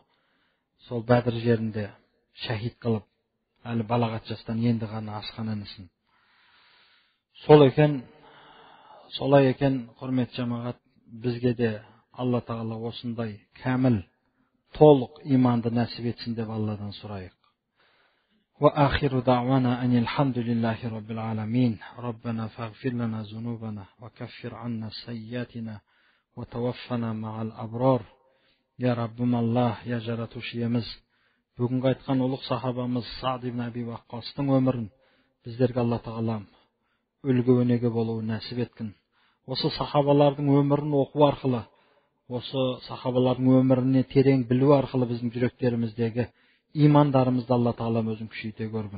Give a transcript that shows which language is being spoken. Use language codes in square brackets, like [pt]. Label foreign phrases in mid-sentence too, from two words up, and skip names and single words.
[kk] Сол Бәдір жерінде шәһид қылып, әлі балағат жастан енді ғана асқан інісін. Солай екен, құрмет жамағат, бізге де Алла Тағала осындай кәміл, толық иманды нәсіп етсін деп Алладан сұрайық. [ar] وآخر دعوانا أن الحمد لله رب العالمين ربنا فاغفر لنا ذنوبنا وكفر عنا سيئاتنا وتوفنا مع الأبرار. يا ربم الله, [kk] يا жаратушиеміз, бүгінгі айтқан ұлық сахабамыз Саад ибн Аби Ваққастың өмірін біздерге Алла Тағалам үлгі өнеге болуы нәсіп еткін. Осы сахабалардың өмірін оқу арқылы, осы сахабалардың өміріне терең білу арқылы біздің жүректеріміздегі имандарымызды Алла Тағалам өзің күшейте көргін.